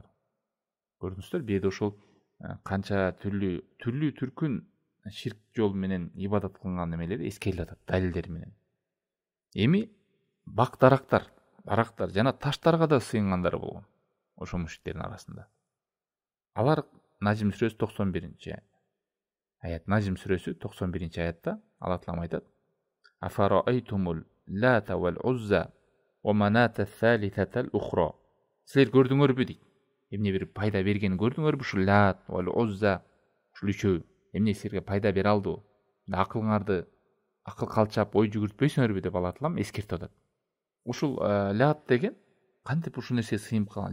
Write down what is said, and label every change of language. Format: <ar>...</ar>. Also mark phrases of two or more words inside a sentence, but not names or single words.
<ky>Көрдүңүздөр, беде ошол канча түрлүү түркүн ширк жол менен ибадат кылган эмелери эскерилип атат далилдери менен. Эми бак дарактар жана таштарга да сыйынгандар болгон ошол мушриктердин арасында. Алар Najm сүрөсү 91-аят. Najm сүрөсү 91-аятта Алла Таала айтат:</ky> <ar>أفرأيتم اللات والعزى ومناة الثالثة الأخرى.</ar> <ky>Силер көрдүңөрбү дейт. Эмне бир пайда бергенин көрдүңөрбү? Ушул</ky> <ar>اللات والعزى,</ar> <ky>ушул үчөө эмне силерге пайда бере алды? Акыл калчап ой жүгүртпөйсүңөрбү деп Алла Таалам эскертип атат. Ушул лат деген кантип ушул нерсе сыйынып калган?</ky>